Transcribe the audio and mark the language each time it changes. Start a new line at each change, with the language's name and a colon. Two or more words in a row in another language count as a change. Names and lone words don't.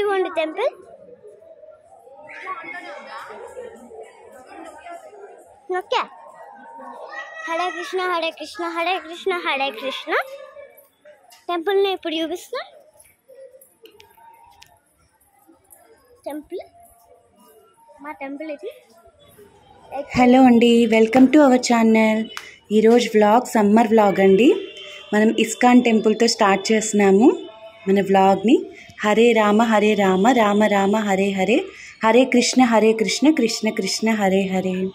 Telugu: temple. Okay.
Sanskrit: हरे कृष्ण, हरे कृष्ण, हरे कृष्ण, हरे कृष्ण.
Telugu: టెంపుల్ నే ఇప్పుడు చూపిస్తా. Temple. మా టెంపుల్ ఇది. హలో అండి,
English: welcome to our channel.
Telugu: ఈరోజు
English: vlog summer vlog
Telugu: అండి. మనం ఇస్కాన్ టెంపుల్తో స్టార్ట్ చేస్తున్నాము మన వ్లాగ్ని.
Sanskrit: హరే రామ రామ రామ హరే హరే, హరే కృష్ణ కృష్ణ కృష్ణ హరే హరే.